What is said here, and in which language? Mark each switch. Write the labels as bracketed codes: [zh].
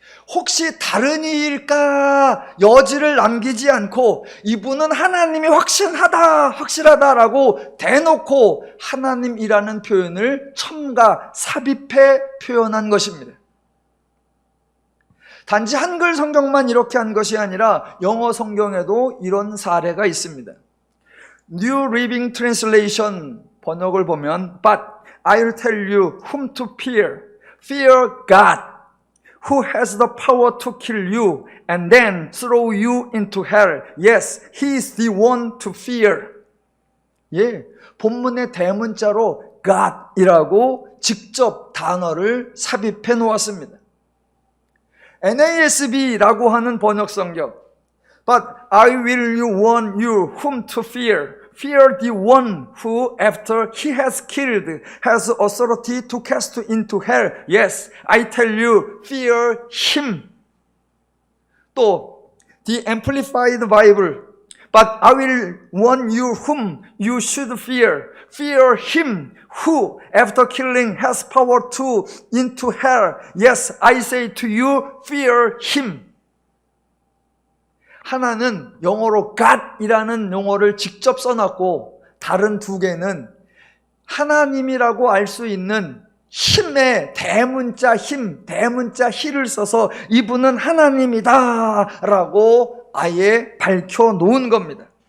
[ko] 혹시 다른 이일까 여지를 남기지 않고 이분은 하나님이 확실하다라고 대놓고 하나님이라는 표현을 삽입해 표현한 것입니다. 단지 한글 성경만 이렇게 한 것이 아니라 영어 성경에도 이런 사례가 있습니다. [en] New Living Translation [ko] 번역을 보면 [en] But I'll tell you whom to fear. Fear God, who has the power to kill you and then throw you into hell. Yes, He is the one to fear. [ko] 예, 본문의 대문자로 God이라고 직접 단어를 삽입해 놓았습니다. NASB라고 하는 번역 성경. [en] But I will warn you whom to fear. Fear the one who, after he has killed, has authority to cast into hell. Yes, I tell you, fear him. 또, the Amplified Bible. But I will warn you whom you should fear. Fear him who, after killing, has power to into hell. Yes, I say to you, fear him. [ko] 하나는 영어로 God이라는 용어를 직접 써놨고 다른 두 개는 하나님이라고 알 수 있는 힘의 대문자 힘, 대문자 히를 써서 이분은 하나님이다 라고 아예 밝혀놓은 겁니다.